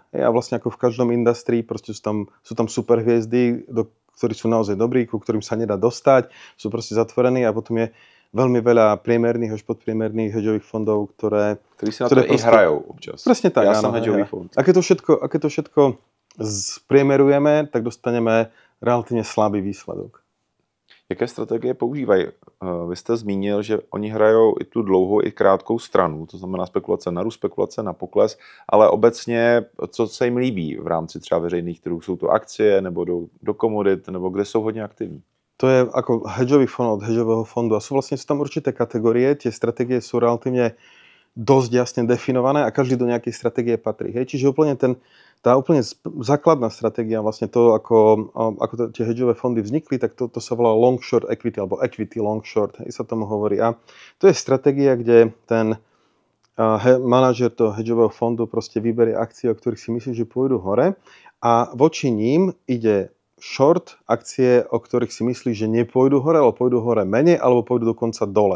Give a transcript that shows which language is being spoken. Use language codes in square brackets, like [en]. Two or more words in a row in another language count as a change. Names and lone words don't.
[sk] A vlastne ako v každom industrii, proste sú tam super hviezdy, ktorí sú naozaj dobrí, ku ktorým sa nedá dostať, sú proste zatvorení a potom je veľmi veľa priemerných až podpriemerných hedžových fondov, ktoré [cs] si na to i hrajou občas. [sk] Presne tak, ja som hedžový fond. A keď to všetko spriemerujeme, tak dostaneme relatívne slabý výsledok. [cs] Jaké strategie používají? Vy jste zmínil, že oni hrajou i tu dlouhou, i krátkou stranu, to znamená spekulace na růst, spekulace na pokles, ale obecně, co se jim líbí v rámci třeba veřejných trhů? Jsou to akcie, nebo do komodit, nebo kde jsou hodně aktivní? [sk] To je ako hedžový fond od hedžového fondu a sú tam určité kategórie, tie stratégie sú relatívne dosť jasne definované a každý do nejakej stratégie patrí. Hej? Čiže úplne tá úplne základná stratégia, vlastne to, ako tie hedžové fondy vznikli, tak to sa volá [en] long short equity, [sk] alebo [en] equity long short, [sk] sa tomu hovorí. A to je stratégia, kde ten manažer toho hedžového fondu proste vyberie akcie, o ktorých si myslí, že pôjdu hore a voči ním ide short akcie, o ktorých si myslí, že nepôjdu hore, ale pôjdu hore menej, alebo pôjdu dokonca dole.